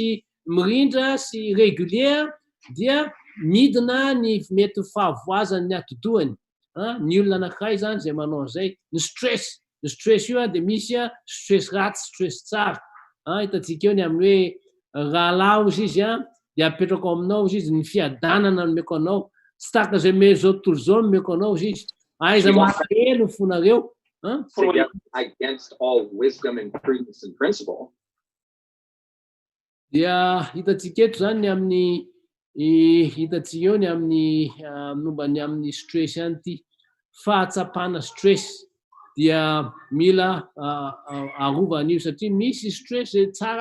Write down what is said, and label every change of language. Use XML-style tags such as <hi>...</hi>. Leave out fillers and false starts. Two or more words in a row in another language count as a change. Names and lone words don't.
<mg>mirindra sy régulier dia midina ny mety fahavoazany ny ati-dohany ny olona anankiray zany zay manao an'izay ny stress io dia misy stress ratsy stress tsara hitantsika eo ny amin'ny hoe rahalao izy dia apetraka aminao izy ny fiadanana no meko anao tsy taka zay me zao tontolo zao no meko anao izy aiza mahelo ny fonareo</mg> <en>against all wisdom and prudence and principle</en> <mg>dia hitantsika eto zany ny amin'ny hitantsika eo ny amin'ny momba ny amin'ny stress ihany ity fahatsapana stress dia mila arovan'io satria misy stress tsara</mg>